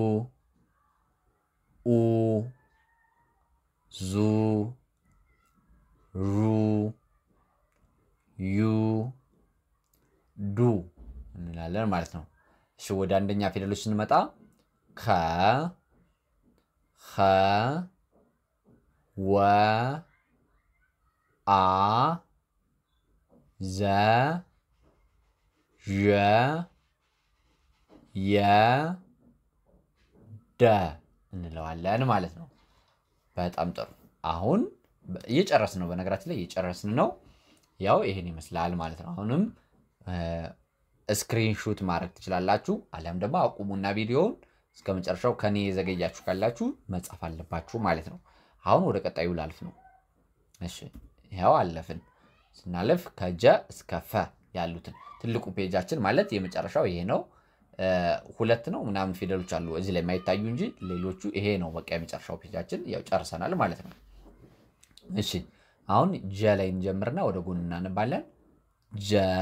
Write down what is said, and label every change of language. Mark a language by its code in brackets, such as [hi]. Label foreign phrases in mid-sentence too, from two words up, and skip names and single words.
[am] ኡ ዙ ሩ ዩ ዱ እንላለን ማለት ነው እሺ ወደ አንደኛ ፊደሎች ስንመጣ ከ ኸ ወ አ ዘ ዠ የ ደ እንለዋለን ማለት ነው በጣም ጥሩ አሁን እየጨረስን ነው በነገራችን ላይ እየጨረስን ነው ያው ይሄን ይመስላል ማለት ነው አሁንም ስክሪንሾት ማድረግ ትችላላችሁ አለም ደግሞ አቁሙና ቪዲዮውን እስከመጨረሻው ከኔ ዘገያችሁ ካላችሁ መጻፍ አለባችሁ ማለት ነው አሁን ወደ ቀጣዩ ላልፍ ነው እሺ ያው አለፍን ስናልፍ ከጀ እስከ ፈ ያሉትን ትልቁ ፔጃችን ማለት የመጨረሻው ይሄ ነው ሁለት ነው ምናምን ፊደሎች አሉ እዚህ ላይ ማይታዩ እንጂ ሌሎቹ ይሄ ነው በቃ የመጨረሻው ፔጃችን ያው ጨርሰናል ማለት ነው እሺ አሁን ጀ ላይ እንጀምርና ወደ ጎን እናነባለን ጀ